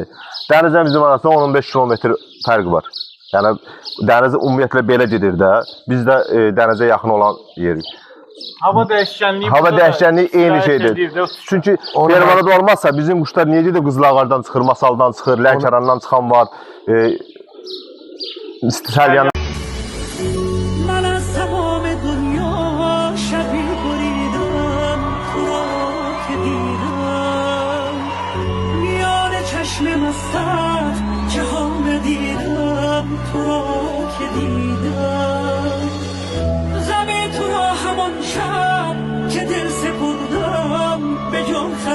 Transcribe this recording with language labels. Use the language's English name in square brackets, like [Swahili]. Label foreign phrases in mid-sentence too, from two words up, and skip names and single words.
[Azerbaijani] Dənizlə bizim arasında 15 kilometr fərq var. Yəni dəniz ümumiyyətlə belə gedir də. Biz də dənizə yaxın olan yerik. Hava dəyişkənliyi Hava burada da dəyişkənliyi eyni sirayət şeydir. edir də. Çünki Onu- Bermanada olmazsa bizim quşlar niyə gedir Qızılağardan çıxır, Masaldan çıxır, Lənkərandan çıxan var. Salyan [Persian] من از تمام دنیا شبی بریدم تو را که دیدم میان چشم مستت جهان دیدم تو را که دیدم غم تو را همان شب که دل سپردم به جان